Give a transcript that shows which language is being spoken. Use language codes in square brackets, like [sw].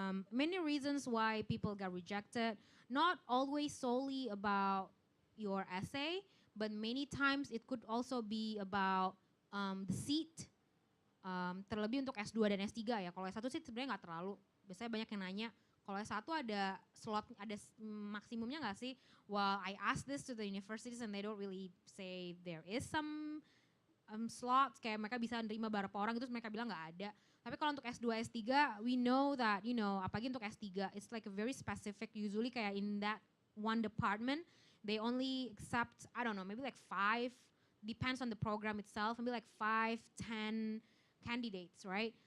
[en] Many reasons why people got rejected. Not always solely about your essay, but many times it could also be about the seat. [id] Terlebih untuk S2 dan S3 ya. Kalau S1 sih sebenarnya nggak terlalu. Biasanya banyak yang nanya, kalau S1 ada slot, ada maksimumnya nggak sih? [en] Well, I asked this to the universities and they don't really say there is some slots, [id] kayak mereka bisa nerima berapa orang gitu, mereka bilang nggak ada. Tapi kalau untuk S2, S3, [en] we know that, you know, [id] apalagi untuk S3, [en] it's like a very specific, usually kayak in that one department, they only accept, I don't know, maybe like 5, depends on the program itself, maybe like 5, 10 candidates, right?